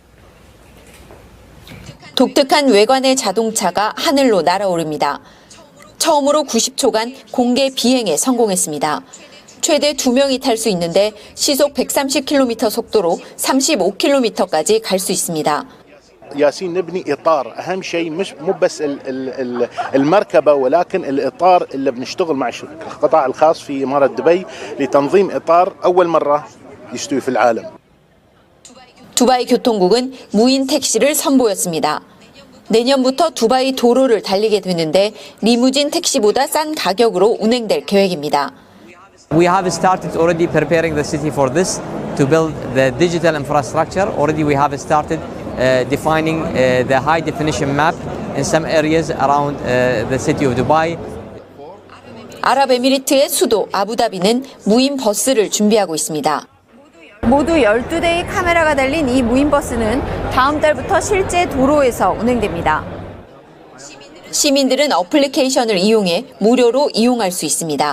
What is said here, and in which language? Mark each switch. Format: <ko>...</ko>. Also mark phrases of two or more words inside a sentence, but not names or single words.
<ko>독특한 외관의 자동차가 하늘로 날아오릅니다. 처음으로 90초간 공개 비행에 성공했습니다. 최대 2명이 탈 수 있는데 시속 130km 속도로 35km까지 갈 수 있습니다.</ko> <ar>ياسين نبني إطار أهم شيء مو بس المركبة ولكن الإطار اللي بنشتغل مع القطاع الخاص في إمارة دبي لتنظيم إطار أول مرة يستوي في العالم.</ar> <ko>두바이 교통국은 무인 택시를 선보였습니다. 내년부터 두바이 도로를 달리게 되는데 리무진 택시보다 싼 가격으로 운행될 계획입니다.</ko> <en>We have started already preparing the city for this to build the digital infrastructure. Already we have started defining the high definition map in some areas around the city of Dubai.</en> <ko>아랍에미리트의 수도 아부다비는 무인 버스를 준비하고 있습니다. 모두 12대의 카메라가 달린 이 무인 버스는 다음 달부터 실제 도로에서 운행됩니다. 시민들은 어플리케이션을 이용해 무료로 이용할 수 있습니다.</ko>